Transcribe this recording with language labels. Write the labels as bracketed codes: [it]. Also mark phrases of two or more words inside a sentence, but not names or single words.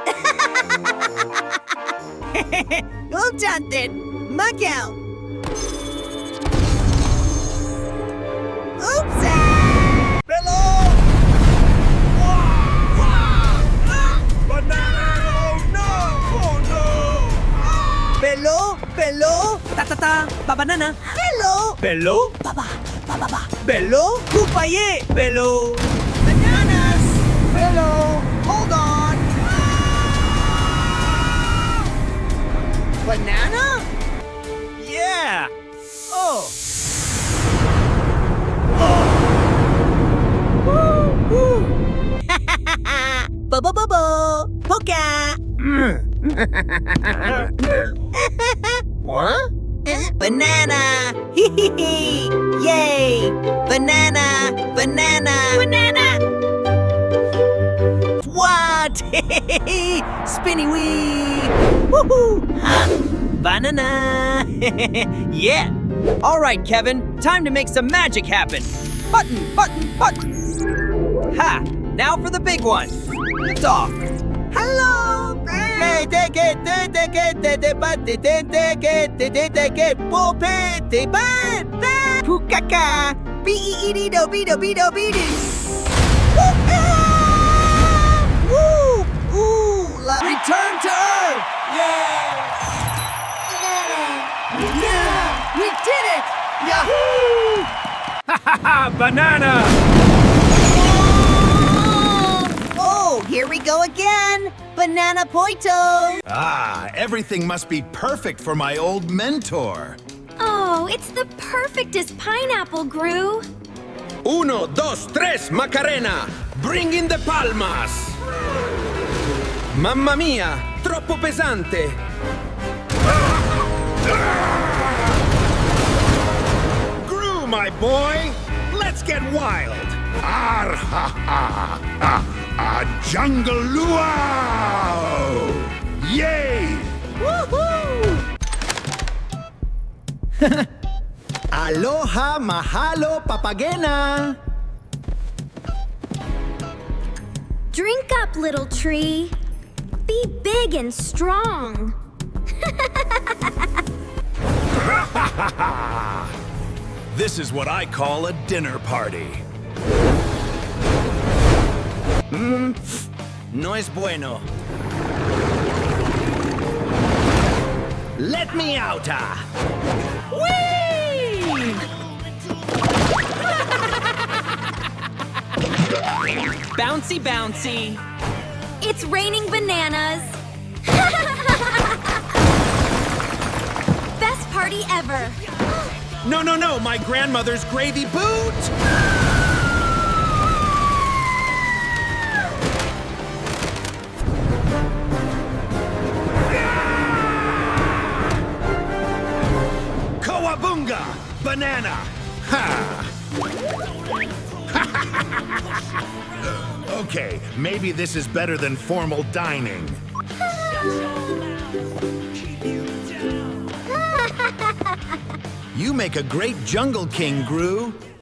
[en] Well done then. Mug out. Oops! Hello! Banana! Oh no! Oh no! Pelo, pelo, ta-ta-ta, ba-banana. Hello! Bello? Baba, baba, baba. Pelo, kupaye, pelo. Bananas! Hello, hold on. Banana? Yeah! Oh. Bo-bo-bo-bo, polka. What? Banana! Hee hee hee! Yay! Banana! Banana! Banana! What? Spinny wee! Woohoo! Banana! Yeah! All right, Kevin, time to make some magic happen. Button, button, button. Ha! Now for the big one. Lift off. Hello! Pukaka! Be-e-e-do-be-do-be-do-be-do. Woo! Ooh! Return to Earth! We did it! Yahoo! Ha! Banana! Oh, here we go again! Banana Poito! Ah, everything must be perfect for my old mentor. Oh, it's the perfectest pineapple, Gru. [es] Uno, dos, tres, Macarena! [en] Bring in the palmas! [it] Mamma mia, troppo pesante! [en] Gru, my boy, let's get wild. Ar ha ha ha! A jungle luau! Yay! [haw] Aloha, mahalo, papagena! [en] Drink up, little tree. Be big and strong. This is what I call a dinner party. [es] No es bueno. [en] Let me out! Bouncy, bouncy. It's raining bananas. Best party ever. No, no, no, my grandmother's gravy boot! Kawabunga! Banana! Ha! Okay, maybe this is better than formal dining. You make a great jungle king, Gru.